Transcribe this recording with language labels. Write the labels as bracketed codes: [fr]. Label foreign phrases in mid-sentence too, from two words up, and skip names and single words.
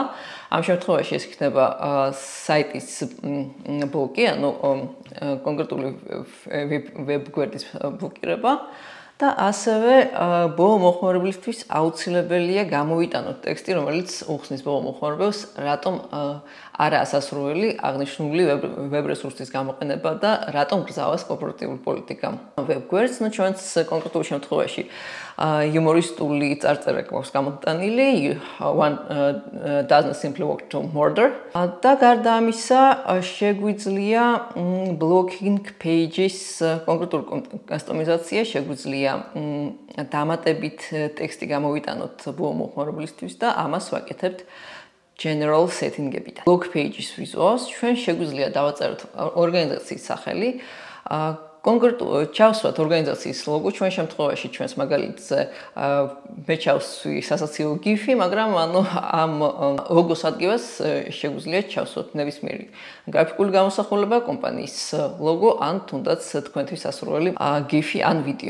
[ka] ამ შემთხვევაში ეს იქნება საიტის ბლოკი, ანუ კონკრეტული ვებგვერდის ბლოკირება და ასევე ბოლო მომხმარებლისთვის აუცილებელია გამოვიტანოთ ტექსტი, რომელიც უხსნის ბოლო მომხმარებელს, რატომ არასასურველი აღნიშნული ვებ რესურსის გამოყენება და რატომ გრძავას კორპორატიული პოლიტიკა ვებგვერდს. ნუ ჩვენს კონკრეტულ შემთხვევაში იუმორისტული წარწერა გვაქვს გამოტანილი, [en] one doesn't simply work to murder. [ka] და გარდა ამისა, შეგვიძლია [en] blocking pages [ka] კონკრეტული კასტომიზაცია, შეგვიძლია შეგვიძლია დამატებით ტექსტი გამოვიტანოთ ბოლო მომხმარებლისთვის და ამას ვაკეთებთ [en] general setting-ებიდან. Blog page-ის [ka] ვიზუალს ჩვენ შეგვიძლია დავაწეროთ ორგანიზაციის სახელი, კონკრეტულად ჩავსვათ ორგანიზაციის ლოგო, ჩვენ შემთხვევაში ჩვენს მაგალითზე მე ჩავსვი სასაცილო გიფი, მაგრამ ამ ლოგოს ადგილას შეგვიძლია ჩავსვათ ნებისმიერი გრაფიკული გამოსახულება, კომპანიის ლოგო ან თუნდაც თქვენთვის სასურველი გიფი ან ვიდეო.